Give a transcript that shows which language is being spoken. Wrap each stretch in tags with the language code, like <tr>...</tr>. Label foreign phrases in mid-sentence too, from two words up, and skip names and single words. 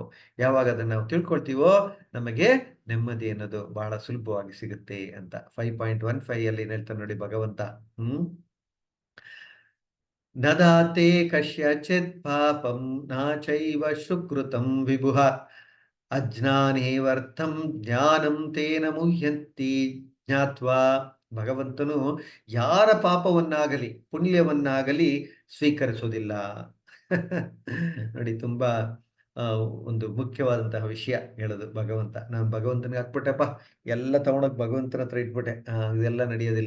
<kn>ಯಾವಾಗ ಅದನ್ನ ನಾವು ತಿಳ್ಕೊಳ್ತೀವೋ ನಮಗೆ ನೆಮ್ಮದಿ ಅನ್ನೋದು ಬಹಳ ಸುಲಭವಾಗಿ ಸಿಗುತ್ತೆ ಅಂತ 5.15 ಅಲ್ಲಿ ಹೇಳ್ತಾನೆ ನೋಡಿ ಭಗವಂತ.</kn> <sa>ನದಾತೆ ಕಶ್ಯಚಿತ್ ಪಾಪಂ ನಾಚೈವ ಸುಕೃತಂ ವಿಭುಃ ಅಜ್ಞಾನೇವರ್ಥಂ ಜ್ಞಾನಂ ತೇನ ಮುಹ್ಯಂತಿ ಜ್ಞಾತ್ವಾ.</sa> <kn>ಭಗವಂತನು ಯಾರ ಪಾಪವನ್ನಾಗಲಿ ಪುಣ್ಯವನ್ನಾಗಲಿ ಸ್ವೀಕರಿಸೋದಿಲ್ಲ. ನೋಡಿ, ತುಂಬಾ ಒಂದು ಮುಖ್ಯವಾದಂತಹ ವಿಷಯ ಹೇಳೋದು ಭಗವಂತ. ನಾನು ಭಗವಂತನಿಗೆ ಹಾಕ್ಬಿಟ್ಟೆಪ್ಪ, ಎಲ್ಲ ತಗೊಂಡೋಗಿ ಭಗವಂತನ ಹತ್ರ ಇಟ್ಬಿಟ್ಟೆ, ಇದೆಲ್ಲ ನಡೆಯೋದಿಲ್ಲ.</kn>